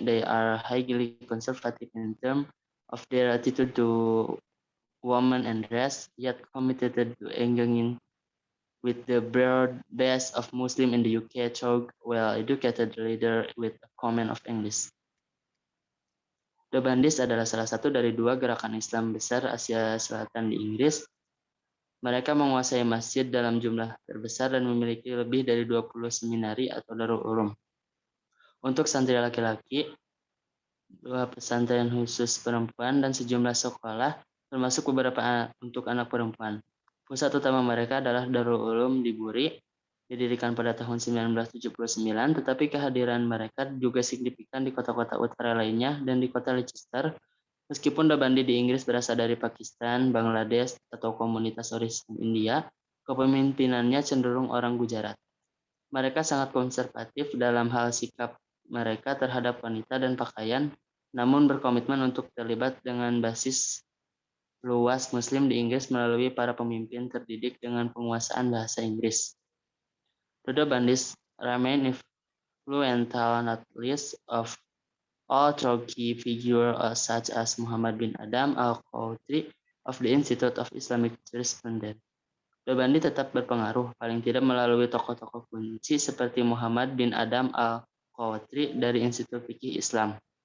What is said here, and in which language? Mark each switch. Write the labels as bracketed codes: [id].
[en] They are highly conservative in terms of their attitude to women and race, yet committed to engaging with the broad base of Muslim in the UK through well-educated leader with a command of English. [id] Naqshbandis adalah salah satu dari dua gerakan Islam besar Asia Selatan di Inggris. Mereka menguasai masjid dalam jumlah terbesar dan memiliki lebih dari 20 seminari atau Darul Ulum. Untuk santri laki-laki, 2 pesantren khusus perempuan dan sejumlah sekolah, termasuk beberapa untuk anak perempuan. Pusat utama mereka adalah Darul Ulum di Buri, didirikan pada tahun 1979, tetapi kehadiran mereka juga signifikan di kota-kota utara lainnya dan di kota Leicester. Meskipun Naqshbandi di Inggris berasal dari Pakistan, Bangladesh, atau komunitas origin India, kepemimpinannya cenderung orang Gujarat. Mereka sangat konservatif dalam hal sikap mereka terhadap wanita dan pakaian, namun berkomitmen untuk terlibat dengan basis luas Muslim di Inggris melalui para pemimpin terdidik dengan penguasaan bahasa Inggris. [en] The Naqshbandis remain influential not least of all through key figures such as Muhammad bin Adam al-Qawtri of the Institute of Islamic Jurisprudence. [id] Naqshbandi tetap berpengaruh, paling tidak melalui tokoh-tokoh kunci seperti Muhammad bin Adam al-Qawtri dari Institut Fikih Islam.